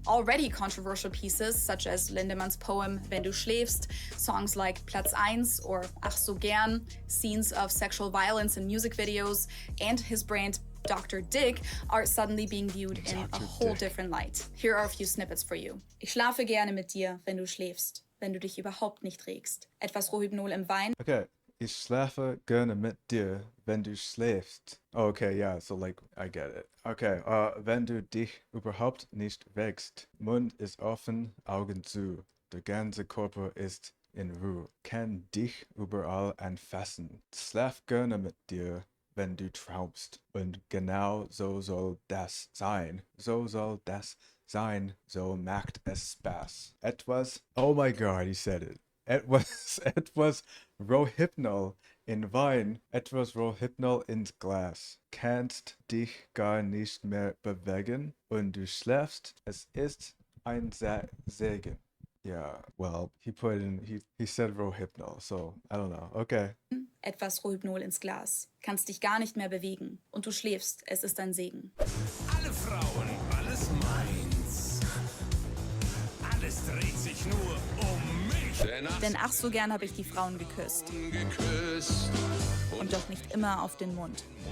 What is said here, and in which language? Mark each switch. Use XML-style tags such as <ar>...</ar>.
<en>Already controversial pieces such as Lindemann's poem Wenn du schläfst, songs like Platz 1 or Ach so gern, scenes of sexual violence in music videos, and his brand Dr. Dick are suddenly being viewed in a whole different light. Here are a few snippets for you.</en> <de>Ich schlafe gerne mit dir, wenn du schläfst, wenn du dich überhaupt nicht regst. Etwas Rohypnol im Wein.</de> <en>Okay.</en> <de>Ich schlafe gerne mit dir, wenn du schläfst.</de> <en>Okay, yeah, so like, I get it.</en> <de>Okay, wenn du dich überhaupt nicht regst. Mund ist offen, Augen zu. Der ganze Körper ist in Ruhe. Kann dich überall anfassen. Schlaf gerne mit dir, wenn du traumst. Und genau so soll das sein. So soll das sein. So macht es Spaß. Etwas,</de> <en>oh my god, he said it.</en> <de>Etwas Rohypnol in Wein, etwas Rohypnol ins Glas. Kannst dich gar nicht mehr bewegen und du schläfst. Es ist ein Segen.</de> <en>Yeah, well, he said Rohypnol, so I don't know. Okay.</en> <de>Etwas Rohypnol ins Glas. Kannst dich gar nicht mehr bewegen und du schläfst. Es ist ein Segen. Alle Frauen, alles meins. Alles dreht sich nur um mich. Denn ach so gern habe ich die Frauen geküsst. Und doch nicht immer auf den Mund.</de>